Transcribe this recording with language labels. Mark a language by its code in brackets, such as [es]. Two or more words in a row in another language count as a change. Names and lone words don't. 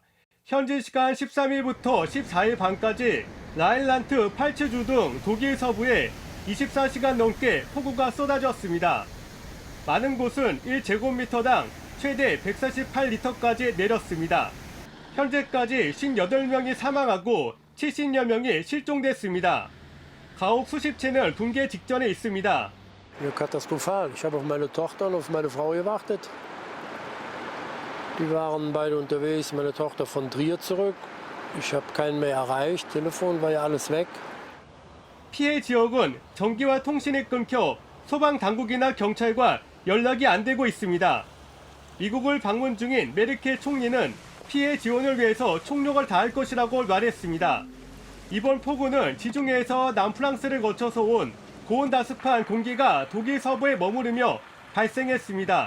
[ko] 현지 시간 13일부터 14일 밤까지 라인란트, 팔츠주 등 독일 서부에 24시간 넘게 폭우가 쏟아졌습니다. 많은 곳은 1제곱미터당 최대 148리터까지 내렸습니다. 현재까지 58명이 사망하고 70여 명이 실종됐습니다. 가옥 수십 채는 붕괴 직전에 있습니다. [de] Katastrophal. Ich habe auf meine Tochter und auf meine Frau gewartet. Die waren beide unterwegs, meine Tochter von Trier zurück. Ich habe keinen mehr erreicht. Telefon war ja alles weg. [ko] 피해 지역은 전기와 통신이 끊겨 소방 당국이나 경찰과 연락이 안 되고 있습니다. 미국을 방문 중인 메르켈 총리는 피해 지원을 위해서 총력을 다할 것이라고 말했습니다. 이번 폭우는 지중해에서 남프랑스를 거쳐서 온 고온다습한 공기가 독일 서부에 머무르며 발생했습니다.